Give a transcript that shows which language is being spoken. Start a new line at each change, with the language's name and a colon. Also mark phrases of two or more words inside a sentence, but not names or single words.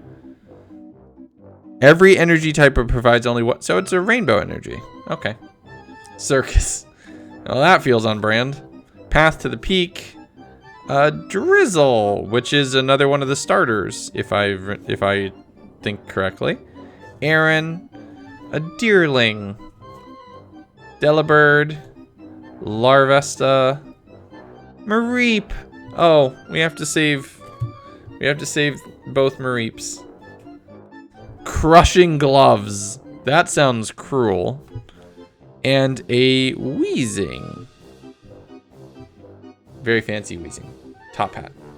English: Every energy type provides only one. So it's a rainbow energy. Okay. Circus. Well, that feels on brand. Path to the Peak. Drizzle, which is another one of the starters, if I think correctly. Aaron. A Deerling. Delibird. Larvesta. Mareep. Oh, we have to save both Mareeps. Crushing Gloves. That sounds cruel. And a Weezing. Very fancy Weezing. Top hat.